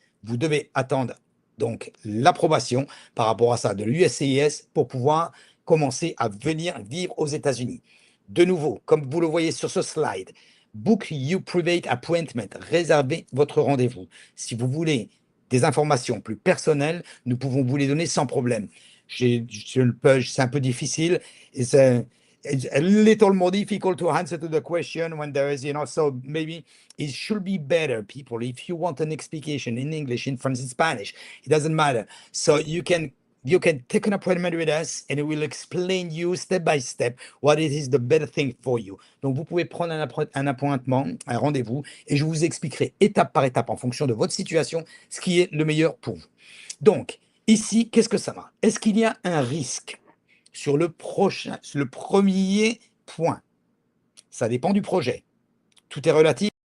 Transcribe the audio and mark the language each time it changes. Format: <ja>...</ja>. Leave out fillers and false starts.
<fr>Vous devez attendre donc l'approbation par rapport à ça de l'USCIS pour pouvoir commencer à venir vivre aux États-Unis. De nouveau, comme vous le voyez sur ce slide,</fr> <en>book your private appointment,</en> <fr>réservez votre rendez-vous. Si vous voulez des informations plus personnelles, nous pouvons vous les donner sans problème. C'est un peu difficile.</fr> <en>It's a little more difficult to answer to the question when there is, so maybe it should be better, people, if you want an explication in English, in French, in Spanish, it doesn't matter. So you can take an appointment with us and we will explain you step by step what it is the better thing for you.</en> <fr>Donc, vous pouvez prendre un appointement, un rendez-vous, et je vous expliquerai étape par étape en fonction de votre situation ce qui est le meilleur pour vous. Donc, ici, qu'est-ce que ça marche? Est-ce qu'il y a un risque sur le premier point? Ça dépend du projet. Tout est relatif.</fr>